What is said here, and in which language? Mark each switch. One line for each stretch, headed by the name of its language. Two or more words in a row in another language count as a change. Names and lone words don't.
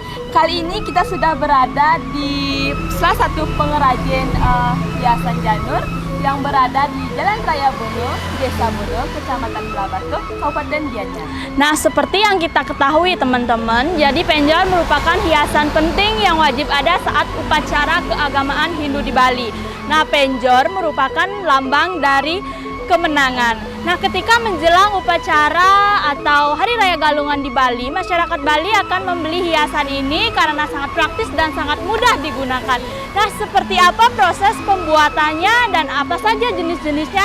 Indonesian: Kali ini kita sudah berada di salah satu pengrajin hiasan janur yang berada di Jalan Raya Bono, Desa Bono, Kecamatan Belabatu, Kabupaten Gianyar. Nah, seperti yang kita ketahui teman-teman, jadi penjor merupakan hiasan penting yang wajib ada saat upacara keagamaan Hindu di Bali. Nah, penjor merupakan lambang dari kemenangan. Nah, ketika menjelang upacara atau Hari Raya Galungan di Bali, masyarakat Bali akan membeli hiasan ini karena sangat praktis dan sangat mudah digunakan. Nah, seperti apa proses pembuatannya dan apa saja jenis-jenisnya?